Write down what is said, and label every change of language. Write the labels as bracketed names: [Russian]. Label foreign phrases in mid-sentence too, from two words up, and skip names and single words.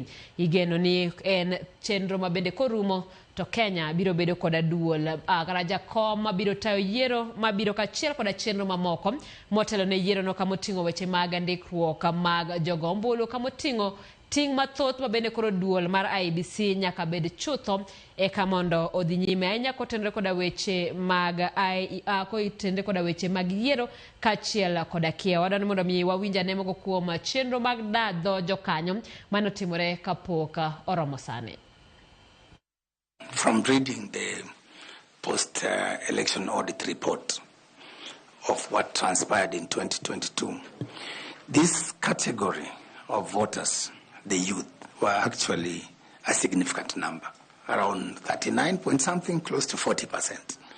[Luo (Kenya and Tanzania)] Igeno ni en chenro ma bende korumo to Kenya biro bedo koda duol kata jakom ma biro tayo yiero ma biro kachiel koda chenro mamoko motelo ne yiero no kamoting'o weche mag ndikruok mag jogo ombulu, kamoting'o ting' mathoth ma bende koro duol mar IEBC nyaka bed chutho eka mondo odhi nyime ahinya kotenore koda weche mag yiero kachiel koda kiewo. Wadwani mondo mi wawinja ne moko kuom chenro mag dadho jokanyo manotimore kapok oromo sani. [English] From reading the post-election audit report of what transpired in 2022, this category of voters, the youth, were actually a significant number, around 39 point something, close to 40%.